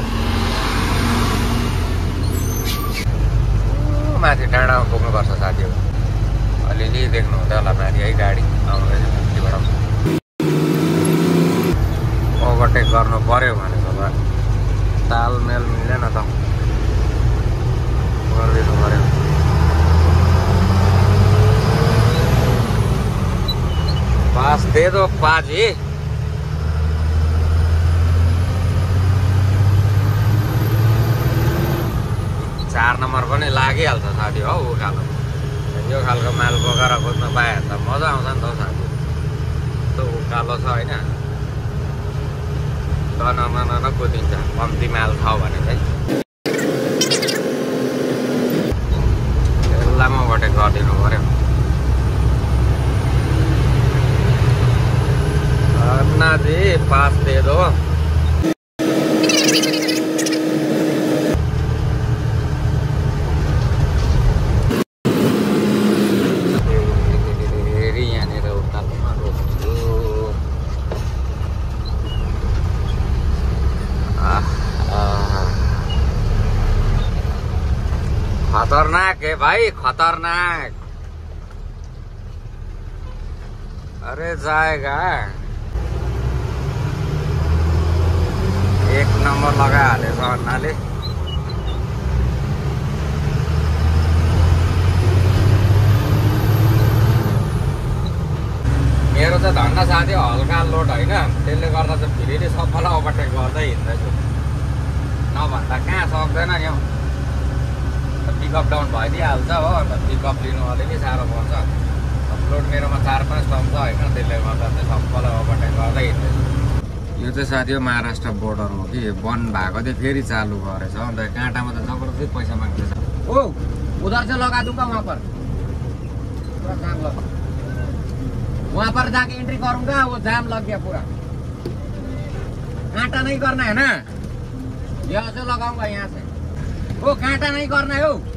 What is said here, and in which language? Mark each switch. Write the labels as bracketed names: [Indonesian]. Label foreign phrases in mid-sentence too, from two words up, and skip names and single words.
[Nepali] माथि डाँडामा पुग्नुपर्छ साथीहरू, अलिअलि देख्नुहुँदै होला माथि है गाडी आउँदैछ माथिबाट। ओभरटेक गर्नु पर्यो भनेको भए तालमेल मिलेन त, गरिदिनु पर्यो। [Hindi] पास दे दो पाजी। [Nepali] चार नम्बर पनि लागिहाल्छ साथी हो उकालो। यो खालको माल बोकेर कुद्न पायो भने त मजा आउँछ नि त साथी। त्यो उकालो छ होइन, न कुदिन्छ कम्ती माल छ भने चाहिँ। लामो ओभरटेक गरिदिनु पर्यो। [Hindi] अन्ना जी पास दे दो। [Nepali] यहाँनिर उकालोमा रोक्छु। खतरनाक है भाई, खतरनाक। [Hindi] अरे जाएगा, [Nepali] एक नम्बर लगाइहालेछ अन्नाले। मेरो चाहिँ धन्दा साथी हल्का लोड होइन, त्यसले गर्दा चाहिँ फेरि सबैलाई ओभरटेक गर्दै हिँड्दैछु। नभन्दा कहाँ सक्दैन नि हौ, [English] pickup down [Nepali] भइदिइहाल्छ हो। अन्त पिकअप लिनु अलिअलि साह्रो पर्छ। लोड मेरोमा 4-5 टन छ होइन, त्यसले गर्दा चाहिँ सबैलाई ओभरटेक गर्दै हिँड्दैछु। यो चाहिँ साथी हो महाराष्ट्र बोर्डर हो कि, बन्द भएको थियो फेरि चालु गरेछ। अन्त काँटामा त जबरजस्ती पैसा माग्दैछ। [Hindi] ओ उधर से लगा दूंगा वहाँ पर, पूरा जाम लग, वहाँ पर जाके एंट्री करूंगा, वो जाम लग गया पूरा। कांटा नहीं करना है ना, यहाँ से लगाऊंगा, यहाँ से। वो कांटा नहीं करना है।